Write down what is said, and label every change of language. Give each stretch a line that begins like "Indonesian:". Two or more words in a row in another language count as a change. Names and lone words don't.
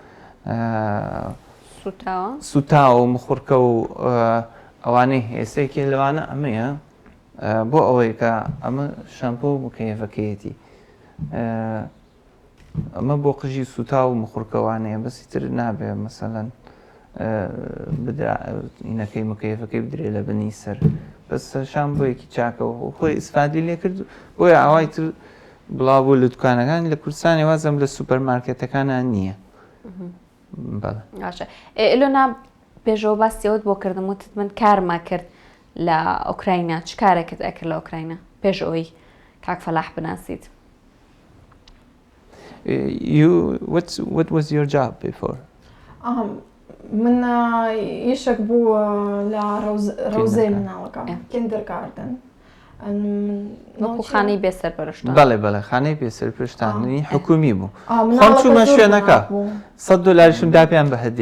Central Kurdish: سوتاوە و مخورکە و ئەوانەی هێستێکی لەوانە ئەمەیە بۆ ئەوەی کە ئەمە شەمپۆ مکەیفەکەیەتی ئەمە بۆ قژی سوتا و مخورکەوانەیە بەسی تر نابێ مەسەلەن ئینەکەی مکەیفەکەی بدرێ لە بنی سەر بەس شامپۆیەکی چاکەوە خۆی ئیسفادی لێ کرد بۆیە ئاوای تر بڵاو بوو لە دوکانەکان لە کوردستانی وازم لە سوپەرمارکێتەکانان نییە باشە ئێلۆنا پێشەوە باسیەوەت بۆ کردم وتت من کارما کرد لە ئۆکراینە چ کارێکت ئەکرد لە ئۆکراینە پێش ئەوەی کاک فەلاح بناسیت
English: What was your job before?
Central Kurdish: من ئیشێک بوو لە ڕەوزەی مناڵەکە کیندەرگاردن وەکو خانەی بێسەرپەرشتان بەڵێ خانەی بێسەرپەرشتانی حکومی بوو خۆم چوومە شوێنەکە $100 دا پێیان بە هەدیە